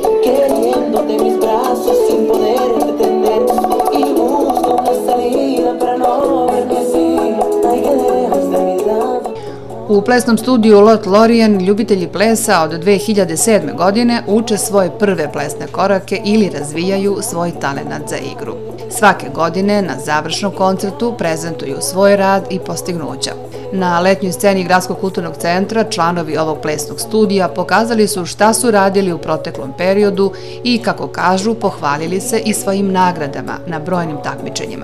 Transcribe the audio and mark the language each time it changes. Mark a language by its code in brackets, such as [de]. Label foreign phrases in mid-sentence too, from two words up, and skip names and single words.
[es] queriéndote en mis brazos sin poder detener y busco una salida para no verme así, ay que lejos de mi lado. [sr] U plesnom studiju Lot Lorien ljubitelji plesa od 2007. godine uče svoje prve plesne korake ili razvijaju svoj talenat za igru. Svake godine na završnom koncertu prezentuju svoj rad i postignuća. Na letnjoj sceni Gradskog kulturnog centra članovi ovog plesnog studija pokazali su šta su radili u proteklom periodu i, kako kažu, pohvalili se i svojim nagradama na brojnim takmičenjima.